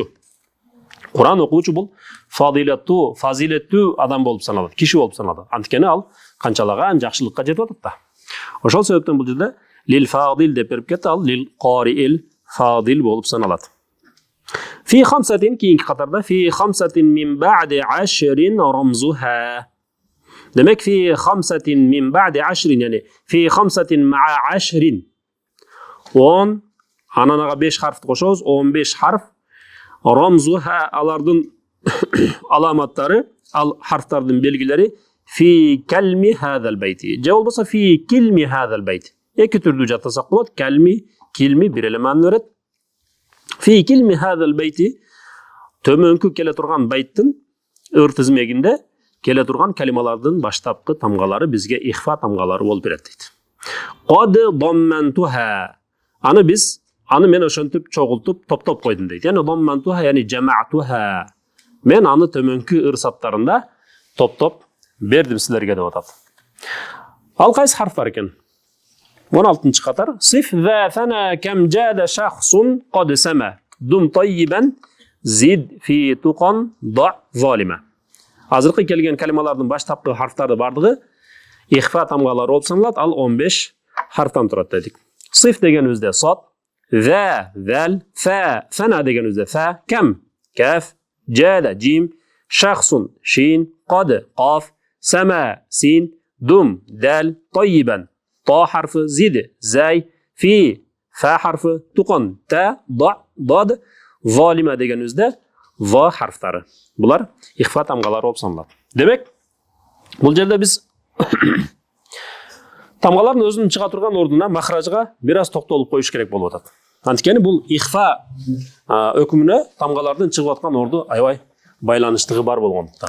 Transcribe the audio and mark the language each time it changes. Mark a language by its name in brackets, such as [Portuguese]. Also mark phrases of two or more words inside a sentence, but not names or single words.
[Kyrgyz] Куран окуучу бул фазилеттүү адам болуп саналат, киши болуп саналат. Анткени ал канчалаган жакшылыкка жетип атат да. Ошол себептен бул жерде [Arabic] للفاضل [Kyrgyz] деп берип кетти, ал [Arabic] للقارئ الفاضل [Kyrgyz] болуп саналат. [Arabic] في خمسة [Kyrgyz] кийинки катарда [Arabic] في خمسة من بعد عشرين رمزها. Демек في خمسة من بعد عشرين يعني في خمسة مع عشرين. [Kyrgyz] 10 анан ага 5 харфты кошобуз, 15 харф. Рамзуха алардын аламаттары, ал харфтардын белгилери [Arabic] في كلم هذا البيت. [Kyrgyz] Же болбосо [Arabic] في كلم هذا البيت. [Kyrgyz] Эки түрдүү жаттасак болот. Калми, килми бир эле маани берет. [Arabic] في كلم هذا البيت [Kyrgyz] төмөнкү келе турган байттын ыр тизмегинде келе турган калималардын баштапкы тамгалары бизге ихфа тамгалары болуп берет дейт. [Arabic] قد ضمنتها. [Kyrgyz] Аны мен ошентип чогултуп топтоп койдум дейт. [Arabic] يعني ضمنتها يعني جمعتها. [Kyrgyz] Мен аны төмөнкү ырсаттарында топтоп бердим силерге деп атат. Ал кайсы харф бар экен? 16-нчы катар. [Arabic] صف ذا ثنا كم جاد شخص قد سما. دم طيبا زد في تقى ضع ظالما. [Kyrgyz] Азыркы келген калималардын баштапкы харфтары бардыгы ихфа тамгалары болуп саналат. Ал 15 харфтан турат дедик. Sif дегенибизде сот, [Arabic] ظا، ذال، فا، ثنا дегенибизде فا، كم، كاف، جاد، جيم، شخص، شين، قد، قاف، سما، سين، دم، دال، طيبا، طا harfi, زد، زاي، في، فا harfi, تقى، تا، ضا, dad, [Kyrgyz] zalima дегенибизде ва харфлари. Bular ихфа тамгалары болуп саналат. Демек, бул жерде биз тамгалардын өзүнүн чыга турган ордуна махражга бир аз токтолуп коюш керек болуп атат. Анткени бул ихфа өкүмүнө тамгалардын чыгып аткан орду аябай байланыштыгы бар болгондуктан.